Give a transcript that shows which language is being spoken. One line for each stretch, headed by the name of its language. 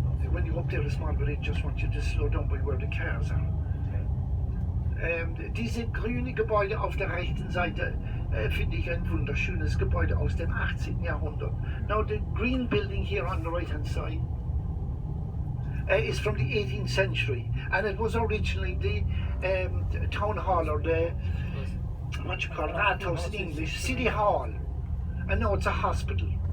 English: When you go up there this morning, I just want you to slow down by where the cars are.
German: Diese grüne Gebäude auf der rechten Seite finde ich ein wunderschönes Gebäude aus dem 18. Jahrhundert.
English: Now the green building here on the right hand side is from the 18th century, and it was originally the town hall, or the, what you call Rathaus in English, City Hall, and now it's a hospital.